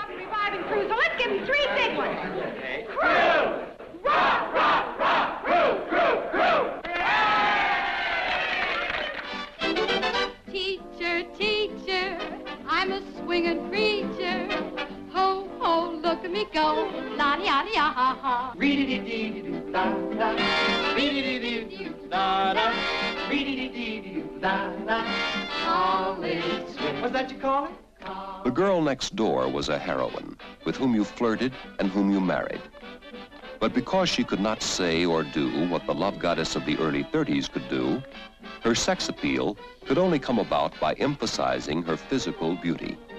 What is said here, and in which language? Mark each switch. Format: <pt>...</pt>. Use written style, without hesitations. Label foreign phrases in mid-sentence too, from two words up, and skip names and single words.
<en>Reviving crew, so let's give him 3 big ones. Crew! Rock, rock, rock! Crew, crew, crew! Teacher, teacher, I'm a swinging preacher. Ho, ho, look at me go. La-di-ya-di-ya-ha-ha. Reedy-dee-dee-doo-da-da. Reedy-dee-dee-doo-da-da. Reedy-dee-dee-doo-da-da. College swing. What's that you call it? The girl next door was a heroine with whom you flirted and whom you married. But because she could not say or do what the love goddess of the early 30s could do, her sex appeal could only come about by emphasizing her physical beauty.</en>